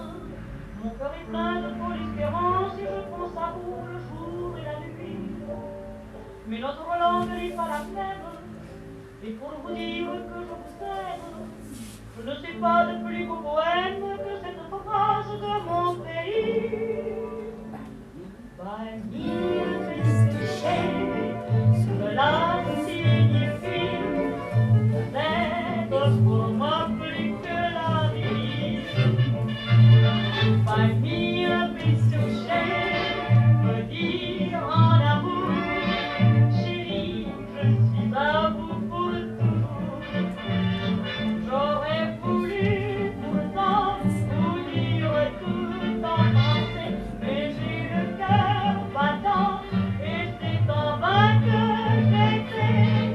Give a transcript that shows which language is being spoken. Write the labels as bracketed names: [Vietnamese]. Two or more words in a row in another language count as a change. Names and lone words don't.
[French] Mon cœur est plein de folle espérance et je pense à vous le jour et la nuit. Mais notre langue n'est pas la même. Et pour vous dire que je vous aime, je ne sais pas de plus beau poème que cette phrase de mon pays. [German] Bei mir bist du schön, [French] cela signifie peut-être pour moi plus que la vie. [German] Bei mir bist du schön, [French] me dire en amour, chérie, je suis à vous pour toujours. J'aurais voulu pourtant vous dire tout en français, mais j'ai le cœur battant et c'est en vain que j'essaie.